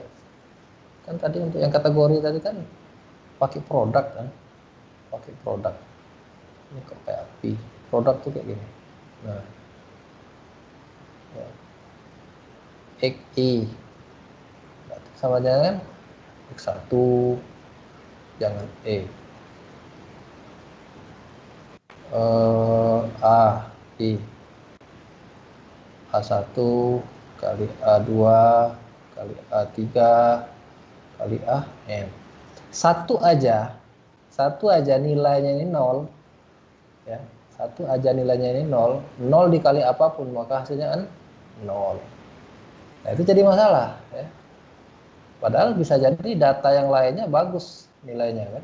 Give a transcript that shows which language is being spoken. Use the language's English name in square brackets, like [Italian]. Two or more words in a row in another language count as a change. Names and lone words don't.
[Indonesian] Kan tadi untuk yang kategori tadi kan pakai produk kan? Pakai produk. Ini kok kayak api. Produk tuh kayak gini. Nah. Ya. XI sama jangan X1 jangan A I A1 kali A2 kali A3 kali AN. Satu aja nilainya ini 0 ya. Satu aja nilainya ini 0 dikali apapun maka hasilnya kan 0. Nah, itu jadi masalah ya. Padahal bisa jadi data yang lainnya bagus nilainya kan.